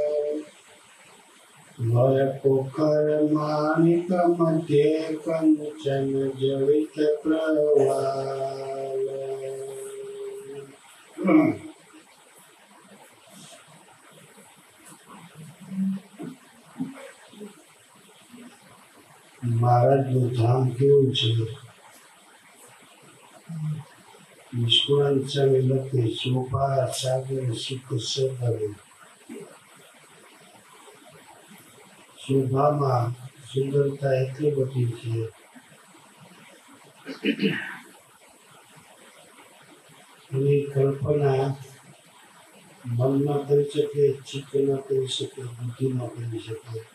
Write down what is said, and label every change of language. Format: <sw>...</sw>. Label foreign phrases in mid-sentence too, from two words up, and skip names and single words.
<bra>वर पोखर माणिक मध्य कंचन जड़ित प्रवाल महाराजનું</bra> <gu>ધામ કેવું છે? નિષ્કુળાન સ્વામી લખે શોભા સાગર સુખ સદન. શોભામાં સુંદરતા એટલી બધી છે એની કલ્પના મન ન કરી શકે, ચિત્ત ન કરી શકે, બુદ્ધિ ન કરી શકે.</gu>